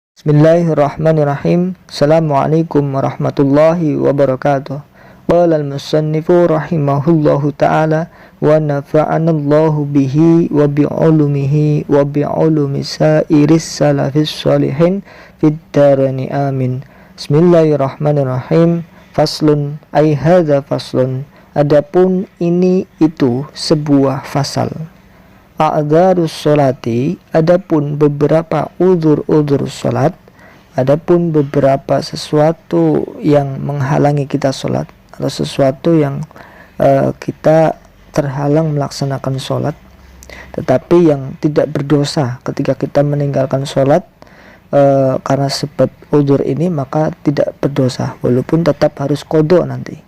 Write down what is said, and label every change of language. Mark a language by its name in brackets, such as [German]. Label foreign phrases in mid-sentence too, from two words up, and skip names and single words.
[Arabic] بسم الله الرحمن الرحيم. السلام عليكم ورحمة الله وبركاته. قال المصنف رحمه الله تعالى ونفعنا الله به وبعلومه وبعلوم سائر السلف الصالحين في الدارين آمين. بسم الله الرحمن الرحيم. فصل أي هذا فصل. [Indonesian] Adapun ini itu sebuah fasal. [Arabic] أعذار الصلاة, [Indonesian] adapun beberapa uzur-uzur sholat, adapun beberapa sesuatu yang menghalangi kita sholat atau sesuatu yang kita terhalang melaksanakan sholat, tetapi yang tidak berdosa ketika kita meninggalkan sholat karena sebab uzur ini, maka tidak berdosa walaupun tetap harus qadha nanti.